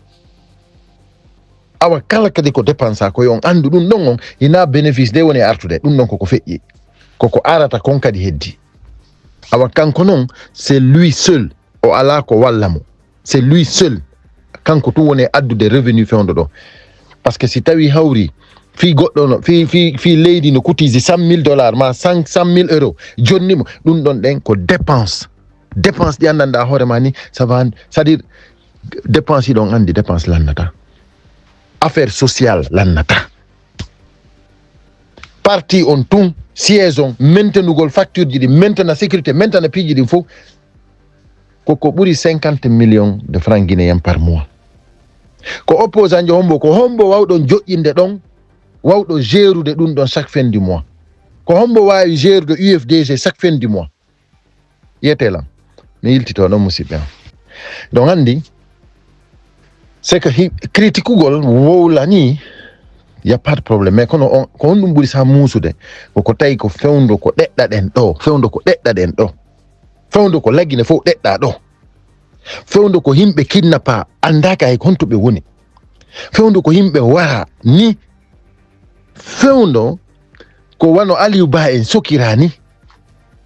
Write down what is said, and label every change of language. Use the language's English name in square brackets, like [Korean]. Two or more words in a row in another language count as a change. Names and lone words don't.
[Fula] awa kala kadi ko dépense ko on andu ɗum ɗon on ina [French] bénéfice de [Fula] woni artude ɗum ɗon koko feƴƴi koko arata kon kadi heddi awa kanko noon [French] c'est lui seul [Fula] o ala ko walla mo [French] c'est lui seul [Fula] kanko tu woni addude revenu fewndo ɗo [French] par ce que si [Fula] tawi hawri fi goɗɗo no fi leydi no kutisi $100,000 ma 500,000 euros jonnimo ɗum ɗon ɗen ko dépense ɗi anndanɗa hoore ma ni [French] ça va c'est-à-dire [Fula] dépense ɗon andi dépense lannata [French] affaire sociale [Fula] lannata parti on tun siège on maintenugol facture ji ɗi maintena sécurité maintena piiji ɗin fof koko ɓuri [French] 50 millions de francs guinéen par mois [Fula] ko opposant jo hombo ko hombo wawɗon joƴƴinde ɗon wawɗo gérude ɗum ɗon [French] chaque fin du mois [Fula] ko hombo wawi gérude UFDG [French] chaque fin du [Fula] mois yetelam mi yiltito ɗon musidɓe am donc andi [French] c'est que critique [Fula] ugol wowla ni [French] y a pas de problème mais [Fula] kono on ko ɗum ɓuri sa muusude koko tawi ko fewndo ko ɗeɗɗaɗen ɗo fewndo ko laggine fof ɗeɗɗa ɗo fewndo ko yimɓe kidnappa andaka hay honto ɓe woni fewndo ko yimɓe wara ni fewndo ko wano Aliou Ba en sokira ni